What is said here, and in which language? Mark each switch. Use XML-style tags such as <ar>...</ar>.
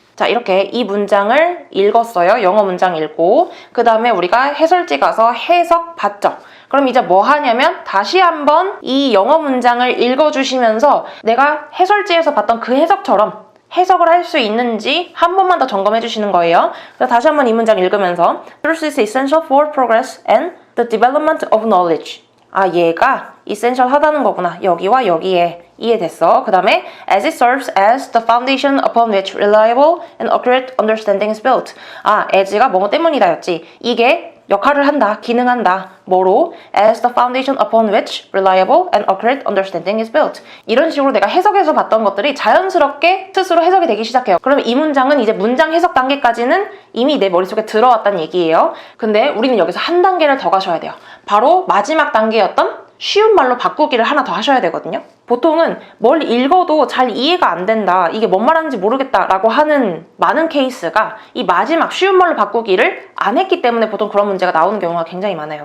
<ko>자 이렇게 이 문장을 읽었어요. 영어 문장 읽고 그 다음에 우리가 해설지 가서 해석 봤죠. 그럼 이제 뭐 하냐면 다시 한번 이 영어 문장을 읽어주시면서 내가 해설지에서 봤던 그 해석처럼 해석을 할 수 있는지 한 번만 더 점검해 주시는 거예요. 그래서 다시 한번 이 문장 읽으면서</ko> <en>Truth is essential for progress and the development of knowledge.</en> <ko>아 얘가 essential 하다는 거구나. 여기와 여기에 이해됐어. 그 다음에</ko> <en>as it serves as the foundation upon which reliable and accurate understanding is built.</en> <ko>아 as가 뭐뭐 때문이다 였지. 이게 역할을 한다, 기능한다. 뭐로?</ko> <en>As the foundation upon which reliable and accurate understanding is built.</en> <ko>이런 식으로 내가 해석에서 봤던 것들이 자연스럽게 스스로 해석이 되기 시작해요. 그러면 이 문장은 이제 문장 해석 단계까지는 이미 내 머릿속에 들어왔다는 얘기예요. 근데 우리는 여기서 한 단계를 더 가셔야 돼요. 바로 마지막 단계였던 쉬운 말로 바꾸기를 하나 더 하셔야 되거든요. 보통은 뭘 읽어도 잘 이해가 안 된다, 이게 뭔 말하는지 모르겠다 라고 하는 많은 케이스가 이 마지막 쉬운 말로 바꾸기를 안 했기 때문에 보통 그런 문제가 나오는 경우가 굉장히 많아요.</ko>